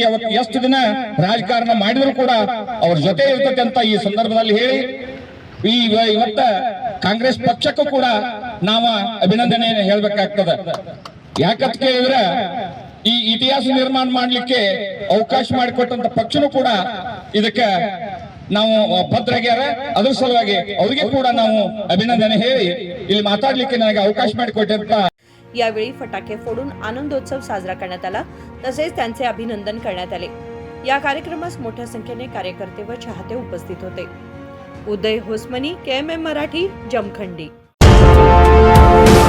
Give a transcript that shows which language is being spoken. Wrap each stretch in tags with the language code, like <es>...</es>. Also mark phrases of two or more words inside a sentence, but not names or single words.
<kn>ಅವತ್ತು ಎಷ್ಟು ದಿನ ರಾಜಕಾರಣ ಮಾಡಿದ್ರು ಕೂಡ ಅವ್ರ ಜೊತೆ ಇರ್ತತಿ ಅಂತ ಈ ಸಂದರ್ಭದಲ್ಲಿ ಹೇಳಿ ಇವತ್ತ ಕಾಂಗ್ರೆಸ್ ಪಕ್ಷಕ್ಕೂ ಕೂಡ ನಾವು ಅಭಿನಂದನೆ ಹೇಳ್ಬೇಕಾಗ್ತದೆ। ಯಾಕಂತ ಕೇಳಿದ್ರೆ ಈ ಇತಿಹಾಸ ನಿರ್ಮಾಣ ಮಾಡ್ಲಿಕ್ಕೆ ಅವಕಾಶ ಮಾಡಿಕೊಟ್ಟಂತ ಪಕ್ಷನೂ ಕೂಡ ಇದಕ್ಕೆ ನಾವು ಭದ್ರಾಗ್ಯಾರ। ಅದ್ರ ಸಲುವಾಗಿ ಅವರಿಗೆ ಕೂಡ ನಾವು ಅಭಿನಂದನೆ ಹೇಳಿ ಇಲ್ಲಿ ಮಾತಾಡ್ಲಿಕ್ಕೆ ನನಗೆ ಅವಕಾಶ ಮಾಡಿಕೊಟ್ಟಂತ</kn> <mr>यावेळी फटाके फोडून आनंदोत्सव साजरा करण्यात आला, तसेच त्यांचे अभिनंदन करण्यात आले। या कार्यक्रमास मोठ्या संख्येने कार्यकर्ते व चाहते उपस्थित होते। उदय होसमनी, KMM मराठी, जमखंडी।</mr>